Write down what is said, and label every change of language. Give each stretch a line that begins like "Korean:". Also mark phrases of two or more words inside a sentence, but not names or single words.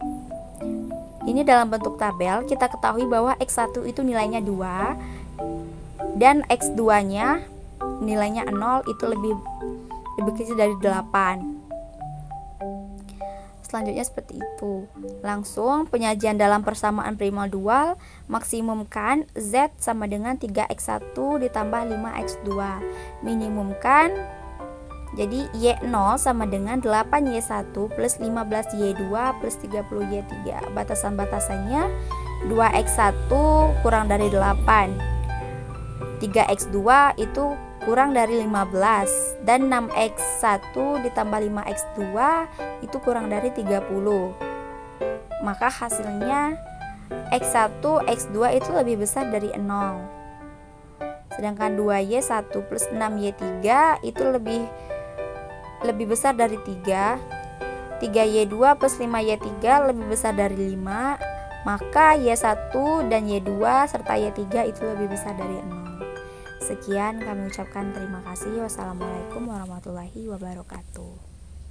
Indonesian: Ini dalam bentuk tabel, kita ketahui bahwa X1 itu nilainya 2 dan X2-nya nilainya 0, itu lebih kecil dari 8. Selanjutnya seperti itu. Langsung penyajian dalam persamaan primal dual, maksimumkan Z sama dengan 3x1 ditambah 5x2. Minimumkan, jadi Y0 sama dengan 8Y1 plus 15Y2 plus 30Y3. Batasan-batasannya 2x1 kurang dari 8, 3x2 itu kurang dari 15, dan 6x1 ditambah 5x2 itu kurang dari 30. Maka hasilnya x1, x2 itu lebih besar dari 0. Sedangkan 2y1 plus 6y3 itu lebih besar dari 3. 3y2 plus 5y3 lebih besar dari 5. Maka y1 dan y2 serta y3 itu lebih besar dari 0. Sekian, kami ucapkan terima kasih.
Arabic: والسلام عليكم ورحمة الله وبركاته.